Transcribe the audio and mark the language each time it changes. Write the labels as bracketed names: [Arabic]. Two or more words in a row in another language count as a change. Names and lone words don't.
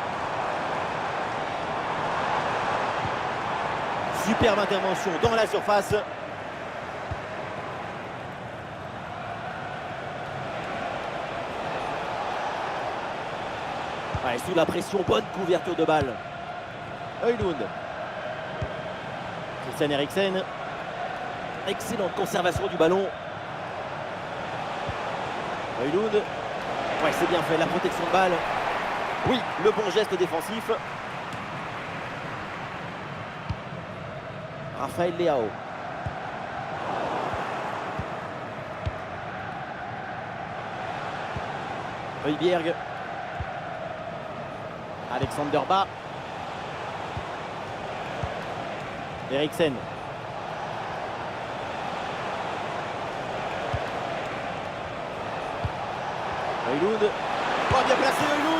[French] Superbe intervention dans la surface. Ouais, sous la pression, bonne couverture de balle. Højlund. Christian Eriksen. Excellente conservation du ballon. Højlund. Ouais, c'est bien fait, la protection de balle. Oui, le bon geste défensif. Rafael Leao. Højbjerg. Alexander Ba. Eriksen. Højlund. Oh, bien placé Højlund.